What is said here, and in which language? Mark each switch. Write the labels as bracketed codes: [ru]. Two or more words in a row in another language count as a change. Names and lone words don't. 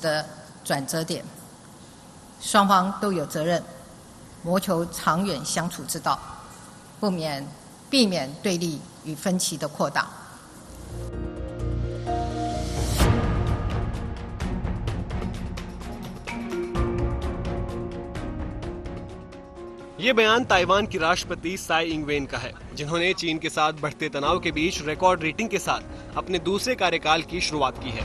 [zh] 的转折点，双方都有责任谋求长远相处之道，避免对立与分歧的扩大。 [hi] ये बयान ताइवान की राष्ट्रपति साई इंग वेन का है, जिन्होंने चीन के साथ बढ़ते तनाव के बीच [en] record rating [hi] के साथ अपने दूसरे कार्यकाल की शुरुआत की है।